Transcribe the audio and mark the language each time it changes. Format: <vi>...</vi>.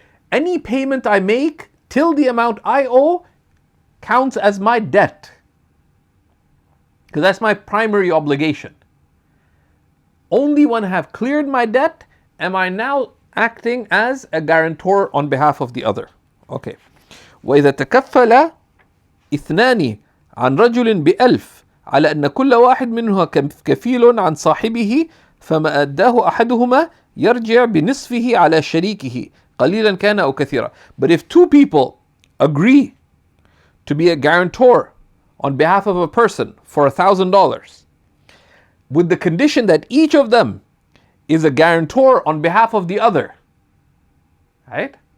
<en>Any payment I make till the amount I owe counts as my debt, because that's my primary obligation. Only when I have cleared my debt am I now acting as a guarantor on behalf of the other. Okay.</en> <ar>وإذا تكفل اثنان عن رجل ب1,000 على أن كل واحد منهما كفيل عن صاحبه فما أداه أحدهما يرجع بنصفه على شريكه قليلا كان أو كثيرا.</ar> <en>But if two people agree to be a guarantor on behalf of a person for $1,000, with the condition that each of them is a guarantor on behalf of the other, right?</en>